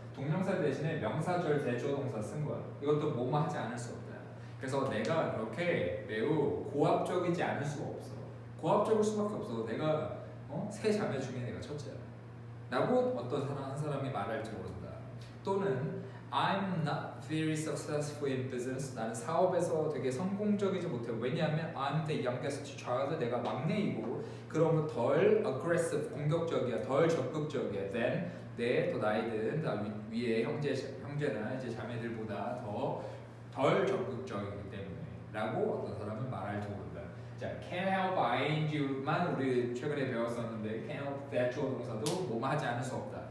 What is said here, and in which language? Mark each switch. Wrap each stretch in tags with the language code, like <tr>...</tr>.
<ko>동명사 대신에 명사절 대조 동사 쓴 거야. 이것도 몸 하지 않을 수 없다. 그래서 내가 그렇게 매우 고압적이지 않을 수가 없어. 고압적일 수밖에 없어. 내가 3 자매 중에 내가 첫째야. 라고 어떤 한 사람이 말할지 모른다. 또는</ko> <en>I'm not very successful in business.</en> <ko>나는 사업에서 되게 성공적이지 못해. 왜냐하면</ko> <en>I'm the youngest child.</en> <ko>내가 막내이고 그러면 덜 aggressive, 공격적이야. 덜 적극적이야. Then 내 더 나이 든 위에 형제나 이제 자매들보다 덜 적극적이기 때문에 라고 어떤 사람은 말할지 모른다. 자,</ko> <en>can help ing</en> <ko>만 우리 최근에 배웠었는데</ko> <en>can help that</en> <ko>주어 동사도 뭐뭐 하지 않을 수 없다.</ko>